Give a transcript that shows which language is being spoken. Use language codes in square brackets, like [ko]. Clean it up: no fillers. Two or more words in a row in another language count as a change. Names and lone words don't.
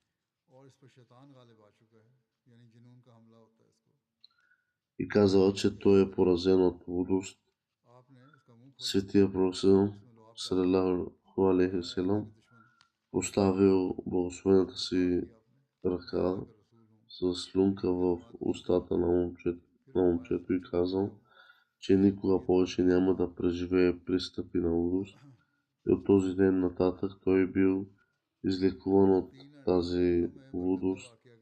[bg] и казала, че той е поразен от лудост. Светия пророк [ar] صلى الله عليه وسلم [bg] поставил благословената си ръка с слюнка в устата на момчето и казал, че никога повече няма да преживее пристъпи на лудост. И от този ден нататък той бил излекуван от тази лудост.